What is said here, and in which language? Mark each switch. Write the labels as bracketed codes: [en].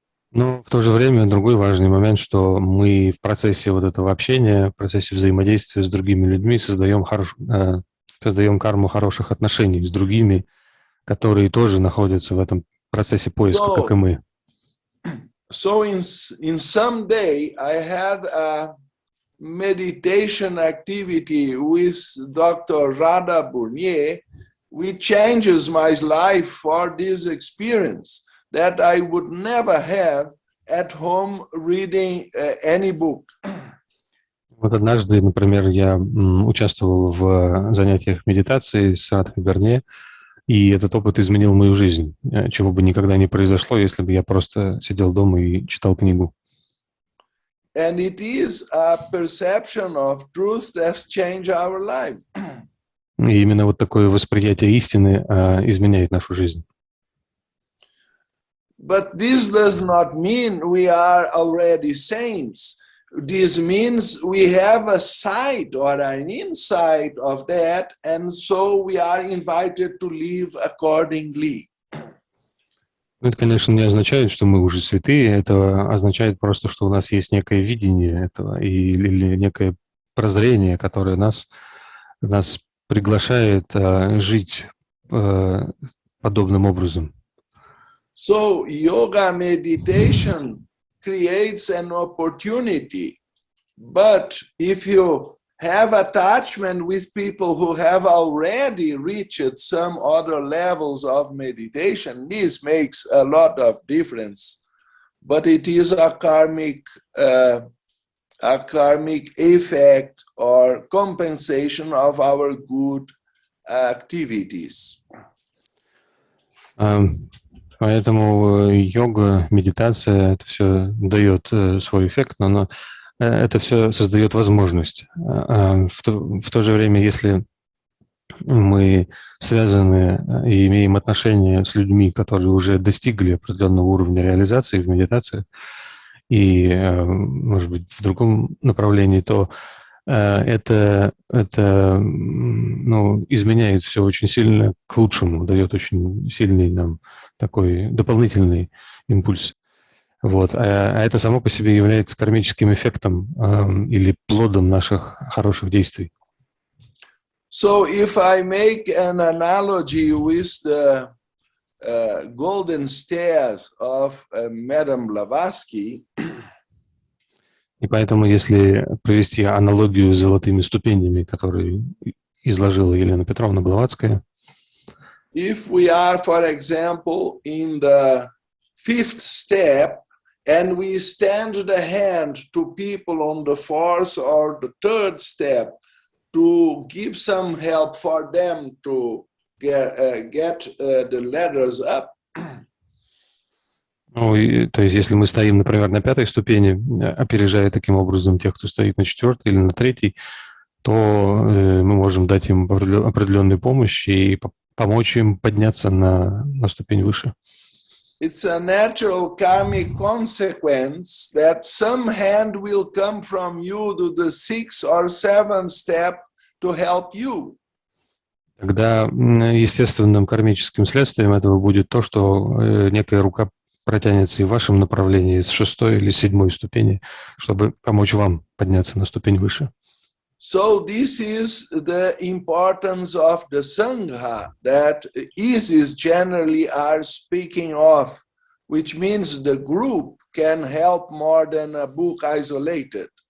[ru] Но в то же время другой важный момент, что мы в процессе вот этого общения, в процессе взаимодействия с другими людьми создаем карму хороших отношений с другими, которые тоже находятся в этом процессе поиска, как и мы. [en] So in some day I had a meditation activity with Dr. Radha Burnier, which changes my life for this experience that I would never have at home reading any book. [ru] Вот однажды, например, я участвовал в занятиях медитации с Радхой Берне, и этот опыт изменил мою жизнь, чего бы никогда не произошло, если бы я просто сидел дома и читал книгу. [en] And it is a perception of truth that changes our life. [ru] И именно вот такое восприятие истины изменяет нашу жизнь. [en] But this does not mean we are already saints. This means we have a sight or an insight of that, and so we are invited to live accordingly. [ru] Это, конечно, не означает, что мы уже святые, это означает просто, что у нас есть некое видение этого или некое прозрение, которое нас приглашает жить подобным образом. [en] So yoga meditation creates an opportunity, but if you have attachment with people who have already reached some other levels of meditation, this makes a lot of difference. But it is a karmic effect or compensation of our good activities. [ru] Поэтому йога, медитация, это все дает свой эффект, но это все создает возможность. В то же время, если мы связаны и имеем отношения с людьми, которые уже достигли определенного уровня реализации в медитации и, может быть, в другом направлении, то это изменяет все очень сильно к лучшему, дает очень сильный нам такой дополнительный импульс. Вот. А это само по себе является кармическим эффектом или плодом наших хороших действий. [en] So if I make an analogy with the golden stairs of Madame Blavatsky, [ru] и поэтому, если провести аналогию с золотыми ступенями, которые изложила Елена Петровна Блаватская, [en] if we are, for example, in the 5th step, and we stand the hand to people on the 4th or the 3rd step to give some help for them to get the ladders up. [ru] То есть, если мы стоим, например, на 5-й ступени, опережая таким образом тех, кто стоит на 4-й или на 3-й, то мы можем дать им определенную помощь и помочь им подняться на ступень выше. [en] It's a natural karmic consequence that some hand will come from you to the 6th or 7th step to help you. [ru] Тогда естественным кармическим следствием этого будет то, что некая рука протянется и в вашем направлении с 6-й или 7-й ступени, чтобы помочь вам подняться на ступень выше. [en] So this is the importance of the Sangha that Isis generally are speaking of, which means the group can help more than a book isolated.